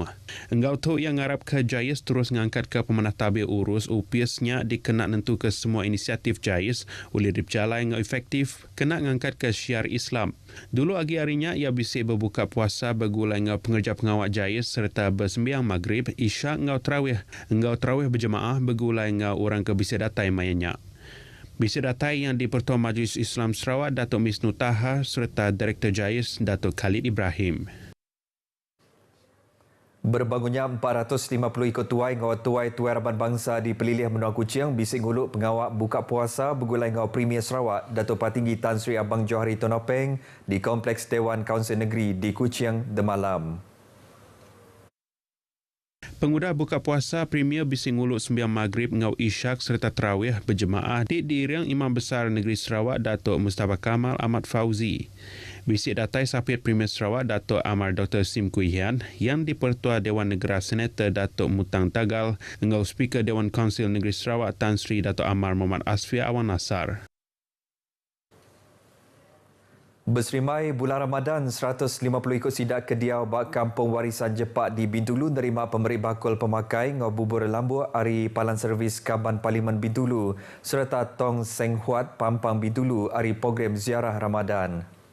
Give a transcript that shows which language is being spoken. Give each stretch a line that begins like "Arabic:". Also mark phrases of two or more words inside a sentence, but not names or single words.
Iban: Engau tu yang ngarap ke JAIS terus ngangkat ke pemanah tabir urus UPSnya dikena nentu ke semua inisiatif JAIS boleh berjalan ngau efektif kena ngangkat ke syiar Islam. Dulu agi harinya ia bisa berbuka puasa bergulai ngau pengerja pengawak JAIS serta bersembiang maghrib, isyak ngau terawih berjemaah bergulai ngau orang ke bisa datai mayanya. Bisa datai yang di-Pertua Majlis Islam Sarawak Datuk Misnu Taha serta Direktur JAIS Datuk Khalid Ibrahim. Berbangunnya 450 ikut tuai ngawat tuai Harapan Bangsa di Pelilih Menua Kuching bising huluk pengawak buka puasa bergulai ngawat Premier Sarawak Datuk Patinggi Tan Sri Abang Johari Tonopeng di Kompleks Dewan Kaunsil Negeri di Kuching Demalam. Pengudah buka puasa Premier bising huluk sembiang maghrib ngau isyak serta terawih berjemaah di diriang Imam Besar Negeri Sarawak Datuk Mustafa Kamal Ahmad Fauzi. Bisik datai Sapit Premier Sarawak Datuk Amar Dr. Sim Kuihian yang di-Pertua Dewan Negara Senator Datuk Mutang Tagal ngau Speaker Dewan Kaunsil Negeri Sarawak Tan Sri Datuk Amar Muhammad Asfi Awan Nasar. Berserimai bulan Ramadan, 150 ikut sidak kediau bak Kampung Warisan Jepak di Bintulu nerima pemberi bakul pemakai ngau bubur lambu hari Palan Servis Kaban Parlimen Bintulu serta Tong Seng Huat Pampang Bintulu hari program ziarah Ramadan.